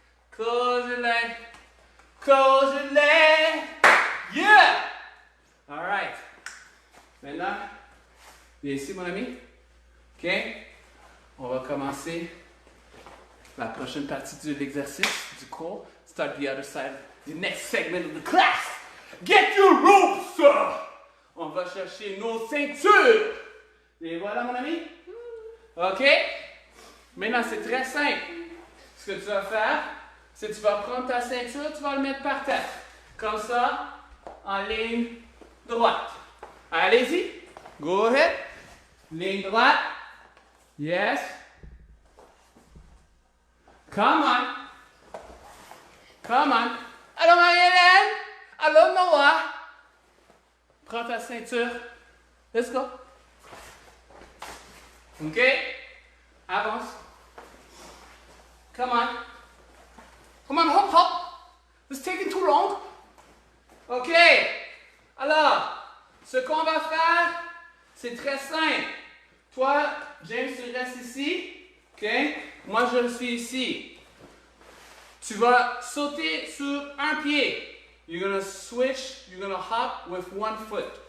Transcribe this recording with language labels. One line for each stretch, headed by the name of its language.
English: Close your leg. Close your leg. Yeah! All right.
French: Maintenant, viens ici, mon ami. OK? On va commencer la prochaine partie de l'exercice, du cours.
English: Start the other side, the next segment of the class. Get your ropes!
French: On va chercher nos ceintures. Et voilà, mon ami. OK? Maintenant, c'est très simple. Ce que tu vas faire, c'est que tu vas prendre ta ceinture, tu vas le mettre par terre. Comme ça, en ligne droite. Allez-y.
English: Go ahead.
French: Ligne droite. Yes.
English: Come on. Come on. Allô, Marie-Hélène? Allô, Noah?
French: Prends ta ceinture.
English: Let's go. OK?
French: Avance.
English: Come on. Come on, hop, hop. It's taking too long. OK.
French: Alors, ce qu'on va faire, c'est très simple. Toi, James, tu restes ici. OK? Moi, je suis ici. Tu vas sauter sur un pied.
English: You're going to switch, you're going to hop with one foot.